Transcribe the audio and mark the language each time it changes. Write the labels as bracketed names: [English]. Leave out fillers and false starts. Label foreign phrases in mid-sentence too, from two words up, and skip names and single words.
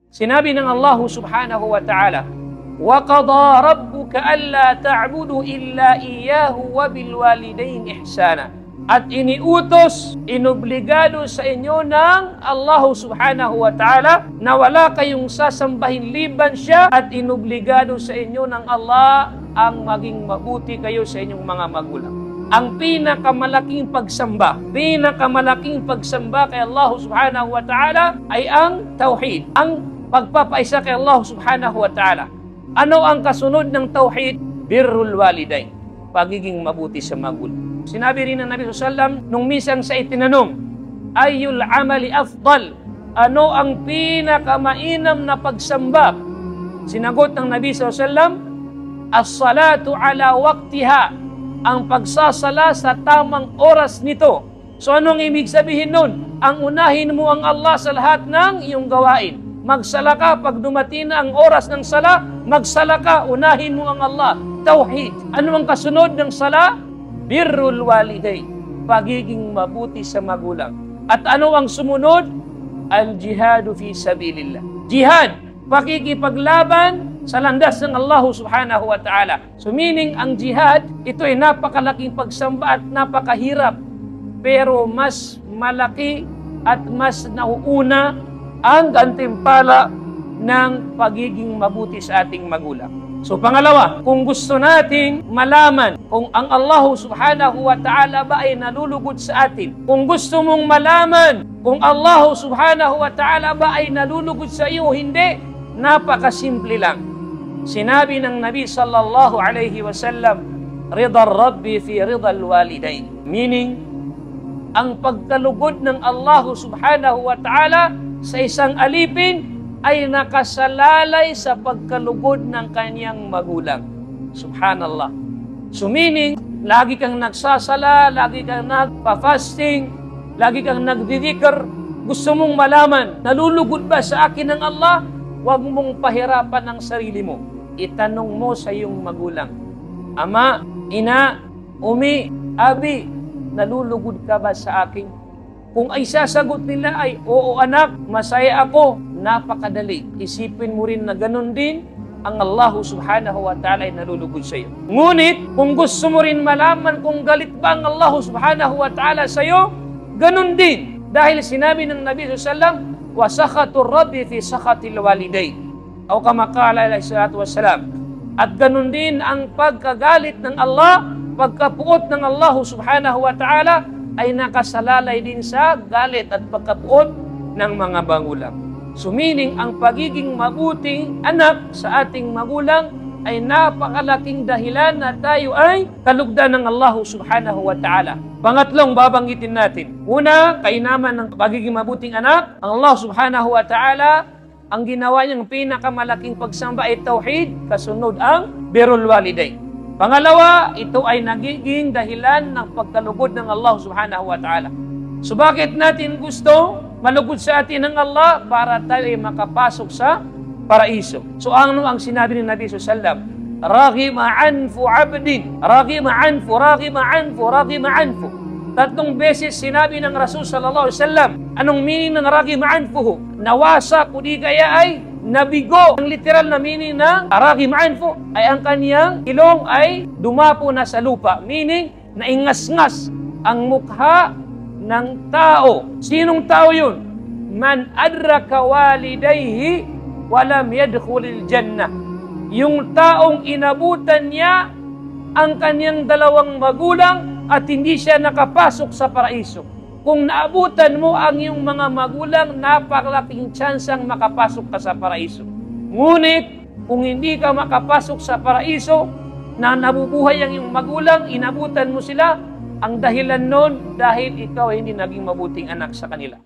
[Filipino] Sinabi ng Allah [Arabic] سبحانه وتعالى, وَقَضَى رَبُّكَ أَلَّا تَعْبُدُوا إِلَّا إِيَّاهُ وَبِالْوَالِدَيْنِ إِحْسَانًا. [Filipino] At iniutos, inobligado sa inyo ng Allah [Arabic] سبحانه وتعالى [Filipino] na wala kayong sasambahin liban siya, at inobligado sa inyo ng Allah ang maging mabuti kayo sa inyong mga magulang. Ang pinakamalaking pagsamba kay Allah [Arabic] سبحانه وتعالى [Filipino] ay ang tauhid, ang pagpapaisa kay Allah [Arabic] سبحانه وتعالى. [Filipino] Ano ang kasunod ng tauhid? [Arabic] بر الوالدين, [Filipino] pagiging mabuti sa magulang. Sinabi rin ng Nabi SAW, nung minsan sa itinanong, [Arabic] أي الأعمال أفضل, [Filipino] ano ang pinakamainam na pagsamba? Sinagot ng Nabi SAW, [Arabic] الصلاة على وقتها, [Filipino] ang pagsasala sa tamang oras nito. So anong ibig sabihin nun? Ang unahin mo ang Allah sa lahat ng iyong gawain. Magsala ka pag dumating na ang oras ng sala, magsala ka, unahin mo ang Allah. Tauhid. Ano ang kasunod ng sala? [Arabic] بر الوالدين, [Filipino] pagiging mabuti sa magulang. At ano ang sumunod? [Arabic] الجهاد في سبيل الله. [Filipino] Jihad, pakikipaglaban sa landas ng Allah [Arabic] سبحانه وتعالى. [English] So meaning, [Filipino] ang jihad, ito ay napakalaking pagsamba at napakahirap. Pero mas malaki at mas nauuna ang gantimpala ng pagiging mabuti sa ating magulang. So pangalawa, kung gusto nating malaman kung ang Allah [Arabic] سبحانه وتعالى [Filipino] ba ay nalulugod sa atin, kung gusto mong malaman kung Allah [Arabic] سبحانه وتعالى [Filipino] ba ay nalulugod sa iyo, hindi, napakasimple lang. Sinabi ng Nabi [Arabic] صلى الله عليه وسلم، رضا الرب في رضا الوالدين. [Filipino] Meaning, ang pagkalugod ng Allah [Arabic] سبحانه وتعالى [Filipino] sa isang alipin ay nakasalalay sa pagkalugod ng kanyang magulang. [Arabic] سبحان الله. [English] So meaning, [Filipino] lagi kang nagsasala, lagi kang nagpa-fasting, lagi kang nagdidikr, gusto mong malaman, nalulugod ba sa akin ng Allah? Huwag mong pahirapan ang sarili mo. Itanong mo sa iyong magulang, ama, ina, umi, abi, nalulugod ka ba sa akin? Kung ay sasagot nila ay, oo anak, masaya ako, napakadali. Isipin mo rin na ganun din ang Allah [Arabic] سبحانه وتعالى [Filipino] ay nalulugod sa iyo. Ngunit, kung gusto mo rin malaman kung galit ba ang Allah [Arabic] سبحانه وتعالى [Filipino] sa iyo, ganun din. Dahil sinabi ng Nabi SAW, [Arabic] وَسَخَةُ الرَّبِّ فِي سَخَةِ الْوَالِدَيْنِ أو كما قال عليه الصلاة والسلام. [Filipino] At ganun din ang pagkagalit ng Allah, pagkapuot ng Allah [Arabic] سبحانه وتعالى [Filipino] ay nakasalalay din sa galit at pagkapuot ng mga magulang. [English] So meaning, [Filipino] ang pagiging mabuting anak sa ating magulang ay napakalaking dahilan na tayo ay kalugdan ng Allah [Arabic] سبحانه وتعالى. [Filipino] Pangatlong babanggitin natin. Una, kainaman ng pagiging mabuting anak, ang Allah [Arabic] سبحانه وتعالى, [Filipino] ang ginawa niyang pinakamalaking pagsamba ay tauhid, kasunod ang [Arabic] بر الوالدين. [Filipino] Pangalawa, ito ay nagiging dahilan ng pagkalugod ng Allah [Arabic] سبحانه وتعالى. [Filipino] So bakit natin gusto malugod sa atin ng Allah? Para tayo ay makapasok sa paraiso. So ano ang sinabi ni Nabi SAW? [Arabic] رغم أنف عبد، رغم أنف، رغم أنف، رغم أنف. [Filipino] Tatlong beses sinabi ng Rasul [Arabic] صلى الله عليه وسلم. [Filipino] Anong meaning ng [Arabic] رغم أنفه? [Filipino] Nawasa, kudi kaya ay nabigo. Ang literal na meaning ng [Arabic] رغم أنف [Filipino] ay ang kaniyang ilong ay dumapo na sa lupa. Meaning, naingas-ngas ang mukha ng tao. Sinong tao yun? [Arabic] من أدرك والديه ولم يدخل الجنة. [Filipino] Yung taong inabutan niya ang kanyang dalawang magulang at hindi siya nakapasok sa paraiso. Kung naabutan mo ang iyong mga magulang, napakalaking tsansang makapasok ka sa paraiso. Ngunit, kung hindi ka makapasok sa paraiso, na nabubuhay ang iyong magulang, inabutan mo sila, ang dahilan nun dahil ikaw hindi naging mabuting anak sa kanila.